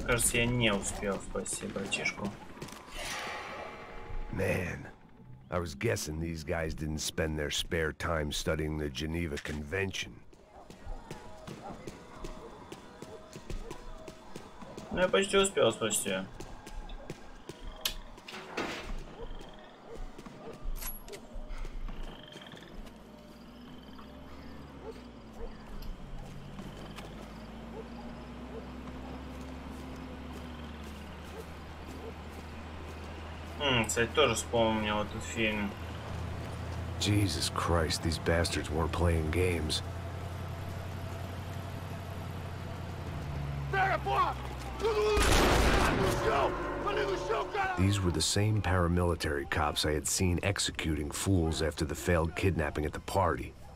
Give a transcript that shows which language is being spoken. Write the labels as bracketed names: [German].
[Russian] Кажется, я не успел спасти братишку. [English] Man, I was guessing these guys didn't spend their spare time studying the Geneva Convention. [Russian] Ну, я почти успел спасти. Кстати, тоже вспомнил этот фильм. [English] Jesus Christ, these bastards weren't playing games. These were the same paramilitary cops I had seen executing fools after the failed kidnapping at the party.